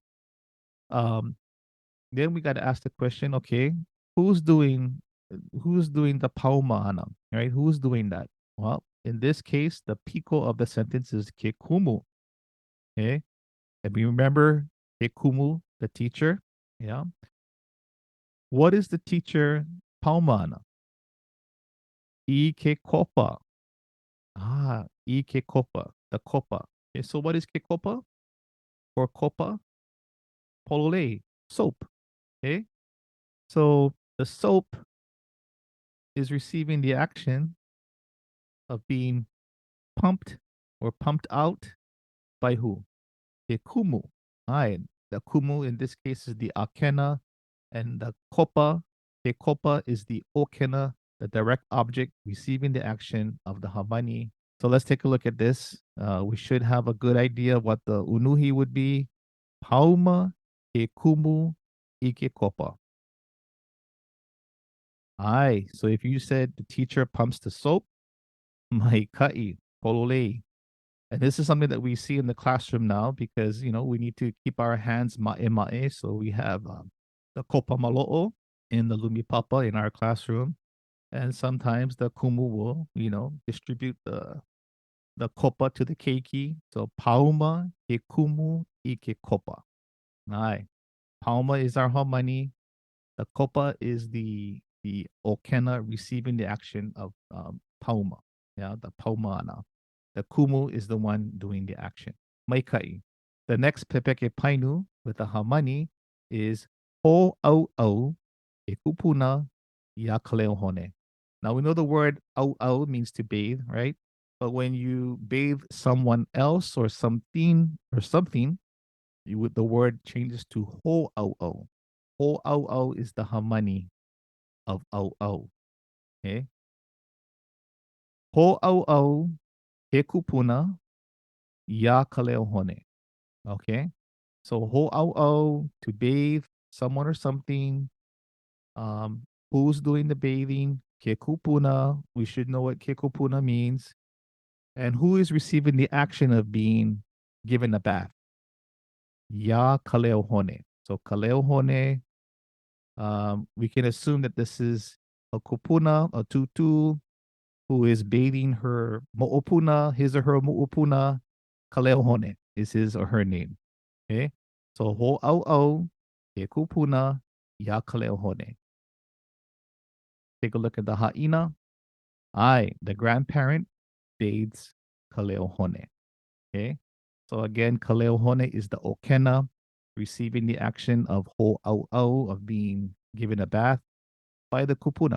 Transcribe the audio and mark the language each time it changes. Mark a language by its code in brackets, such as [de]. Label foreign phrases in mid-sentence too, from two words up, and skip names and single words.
[en] Um, then we got to ask the question, okay, who's doing who's doing the paumana, right? Who's doing that? Well, in this case, the pico of the sentence is kekumu. Okay, and we remember kekumu, the teacher. Yeah. What is the teacher paumana? [haw] I ke kopa. Ah, I ke kopa, [en] the kopa. Okay, so what is [haw] ke kopa? [en] Or kopa? [haw] Polole, soap. [en] Okay, so the soap is receiving the action of being pumped or pumped out by who? The kumu. Right. The kumu in this case is the akena, and the kopa, the kopa is the okena, the direct object receiving the action of the hamani. So let's take a look at this. We should have a good idea of what the unuhi would be. [haw] Pauma ke kumu ike kopa. Aye. [en] So if you said the teacher pumps the soap, [haw] mai kai, pololei. [en] And this is something that we see in the classroom now because, we need to keep our hands [haw] ma'e ma'e. [en] So we have the [haw] kopa malo'o [en] in the lumipapa in our classroom. And sometimes the kumu will, distribute the kopa to the keiki. [haw] So pauma ke kumu ike kopa. [en] Aye. Pauma is our hamani. The kopa is the okena receiving the action of pauma. Yeah, the paumana. The kumu is the one doing the action. Maikai. The next [haw] Pepeke Painu [en] with the hamani is [haw] ho au au e kupuna ya kaleohone. [en] Now we know the word [haw] au au [en] means to bathe, right? But when you bathe someone else or something, the word changes to [haw] ho au au. Ho au au [en] is the hamani of [haw] au au. [en] Okay. [haw] Ho au au he kupuna ya kaleohone. [en] Okay. So [haw] ho au au, [en] to bathe someone or something. Who's doing the bathing? [haw] Ke kupuna. [en] We should know what [haw] ke kupuna [en] means. And who is receiving the action of being given a bath? [haw] Ya kaleohone. [en] So kaleohone, we can assume that this is a kupuna, a tutu, who is bathing her mo'opuna, his or her mo'opuna. Kaleohone is his or her name. Okay. So [haw] ho au au, ke kupuna, ya kaleohone. [en] Take a look at the ha'ina. The grandparent bathes kaleohone. Okay. So again, kaleohone is the okena receiving the action of [haw] ho au au, [en] of being given a bath by the kupuna.